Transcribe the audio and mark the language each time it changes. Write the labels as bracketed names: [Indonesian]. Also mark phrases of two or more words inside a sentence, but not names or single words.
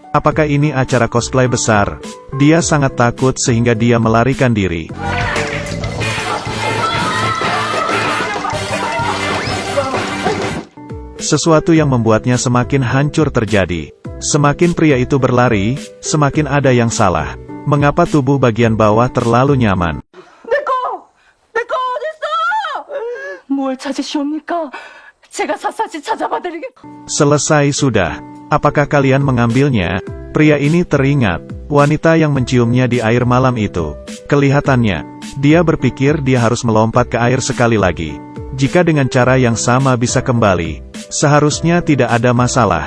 [Indonesian] Apakah ini acara cosplay besar? Dia sangat takut sehingga dia melarikan diri. Sesuatu yang membuatnya semakin hancur terjadi. Semakin pria itu berlari, semakin ada yang salah. Mengapa tubuh bagian bawah terlalu nyaman? [Korean] 내거 어딨어? 뭘 찾으시옵니까? 제가 샅샅이 찾아봐드리겠... [Indonesian] Selesai sudah. Apakah kalian mengambilnya? Pria ini teringat wanita yang menciumnya di air malam itu. Kelihatannya, dia berpikir dia harus melompat ke air sekali lagi. Jika dengan cara yang sama bisa kembali, seharusnya tidak ada masalah.